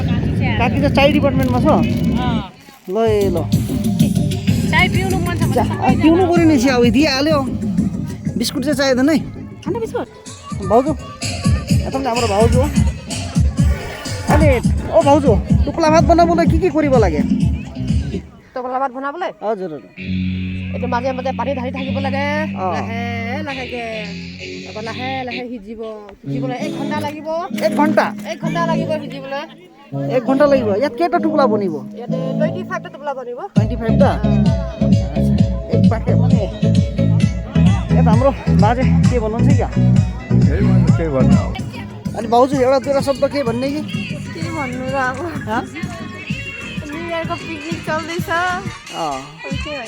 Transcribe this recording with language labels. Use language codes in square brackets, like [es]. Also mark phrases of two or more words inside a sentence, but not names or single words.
[ne] काकी चाहिँ चाय डिपार्टमेन्टमा छ ल ल चाय पिउनु मन छ भने पिउनु पऱ्यो नि चिया अब दिइहाल्यो बिस्कुट चाहिँ चाहिँदैन है खानु बिस्कुट भाउजू यता पनि हाम्रो भाउजू हो अनि ओ भाउजू [as] টুপলা ভাত বনাবলৈ কি কৰিব লাগে টপলা ভাত বনাবলৈ [ne] हजुर [as] এইটো মাজে মাজে পানী ঢালি থাকিব লাগে লাহে লাহেকে আকৌ লাহে লাহে সিজিবলৈ 1 ঘণ্টা লাগিব 1 ঘণ্টা 1 ঘণ্টা লাগিব সিজিবলৈ 1 ঘণ্টা লাগিব ইয়াত কেইটা টুকুলা বনিব ইয়াতে 25 টা টপলা বনিব [ne] 25 টা एक प्याकेट माने यता हाम्रो बाजे के भन्नुहुन्छ क्या के भन्नु अनि भाउजू एउटा दुईवटा शब्द के भन्ने कि के भन्नु र अब न्यु इयरको पिकनिक चल्दैछ के होइन